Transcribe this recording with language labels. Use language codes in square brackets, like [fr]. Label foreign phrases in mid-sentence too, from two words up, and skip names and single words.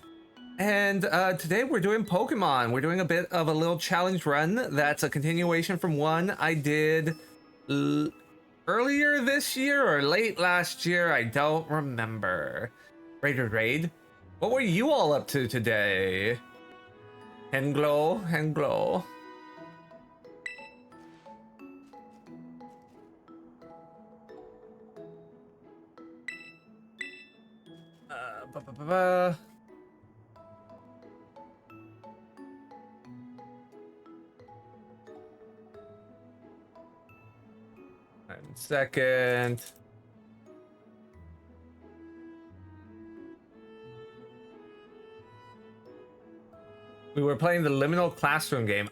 [en] And today we're doing Pokemon. We're doing a bit of a little challenge run. That's a continuation from one I did earlier this year or late last year. I don't remember. Raider Raid. What were you all up to today? Egglocke. Ba, ba, ba, ba. Second. We were playing the Liminal Classroom game.